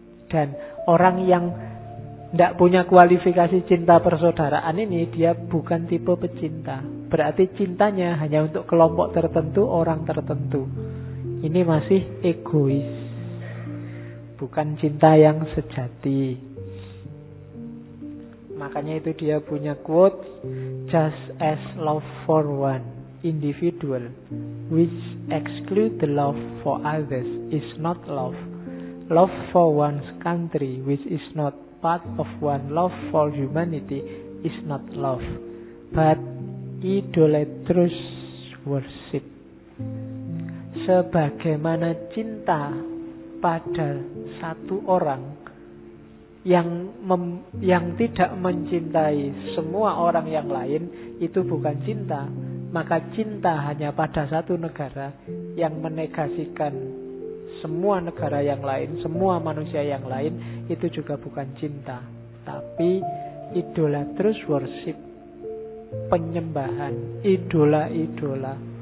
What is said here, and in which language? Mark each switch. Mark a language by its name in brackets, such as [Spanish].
[Indonesian] Dan orang yang tidak punya kualifikasi cinta persaudaraan ini, dia bukan tipe pecinta. Berarti cintanya hanya untuk kelompok tertentu, orang tertentu. Ini masih egois, bukan cinta yang sejati. Makanya itu dia punya quote, [English] just as love for one individual which exclude the love for others is not love. Love for one's country which is not part of one love for humanity is not love, but idolatrous worship. [Indonesian] Sebagaimana cinta pada satu orang yang tidak mencintai semua orang yang lain, itu bukan cinta. Maka cinta hanya pada satu negara yang menegasikan semua negara yang lain, semua manusia yang lain, itu juga bukan cinta, tapi [English] idolatrous worship, [Indonesian] penyembahan, idola-idola.